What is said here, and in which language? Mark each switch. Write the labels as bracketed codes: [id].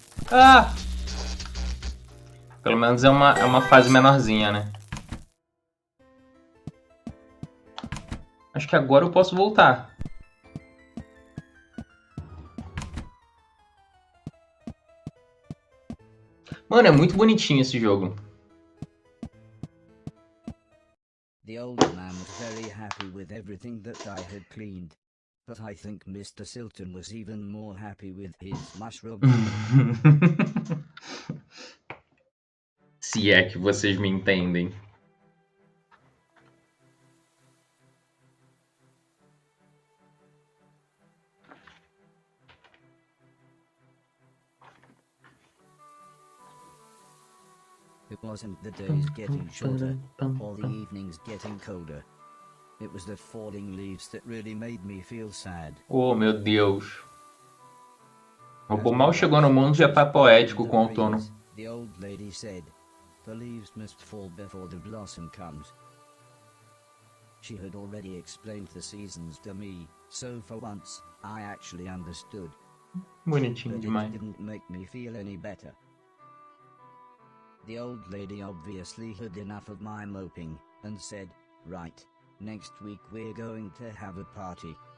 [pt] Ah! Pelo menos é uma fase menorzinha, né? Acho que agora eu posso voltar. Mano, é muito bonitinho esse jogo. [en] The old man was very happy with everything that I had cleaned. But I think Mr. Silton was even more happy with his mushroom. [pt] Se é que vocês me entendem. [en] It wasn't the days getting shorter, or the evenings getting colder. It was the falling leaves that really made me feel sad. [pt] Oh, meu Deus. O robô mal chegou no mundo já tá poético com o outono. [en] The old lady said, the leaves must fall before the blossom comes. She had already explained the seasons to me, so for once, I actually understood. [pt] Bonitinho [en] But [pt] demais. [en] it didn't make me feel any better. The old lady obviously had enough of my moping, and said, "Right, next week we're going to have a party."